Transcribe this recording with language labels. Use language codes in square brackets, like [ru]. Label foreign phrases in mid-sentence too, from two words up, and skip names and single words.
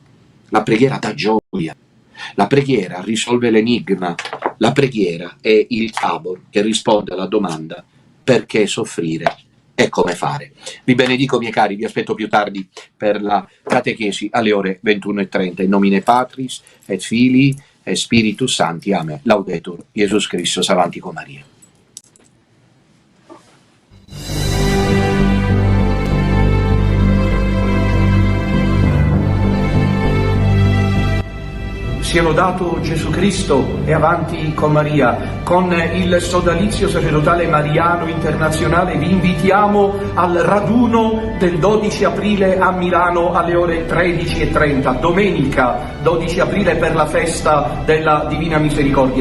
[it] La preghiera dà gioia. La preghiera risolve l'enigma. La preghiera è il tabor che risponde alla domanda: perché soffrire e come fare. Vi benedico, miei cari, vi aspetto più tardi per la catechesi alle ore 21:30. [la] In nomine Patris et Filii et Spiritus Sancti. Amen. Laudetur Jesus Christus. [it] Avanti con Maria. Sia lodato Gesù Cristo e avanti con Maria. Con il sodalizio sacerdotale mariano internazionale vi invitiamo al raduno del 12 aprile a Milano alle ore 13:30, domenica 12 aprile per la festa della Divina Misericordia.